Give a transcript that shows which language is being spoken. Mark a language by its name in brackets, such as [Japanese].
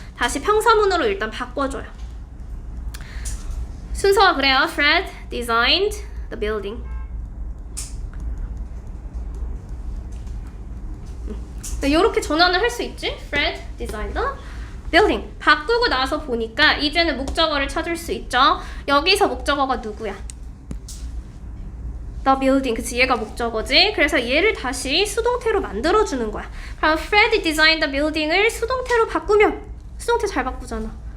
[Korean] 다시 평서문으로 일단 바꿔줘요. 순서가 그래요. [English] Fred designed the building. [Korean] 이렇게 전환을 할 수 있지? [English] Fred designed the building. [Korean] 바꾸고 나서 보니까 이제는 목적어를 찾을 수 있죠. 여기서 목적어가 누구야? [English] The building. [Korean] 그치, 얘가 목적어지. 그래서 얘를 다시 수동태로 만들어주는 거야. 그럼 [English] Fred designed the building [Korean] 을 수동태로 바꾸면 수동태 잘 바꾸잖아.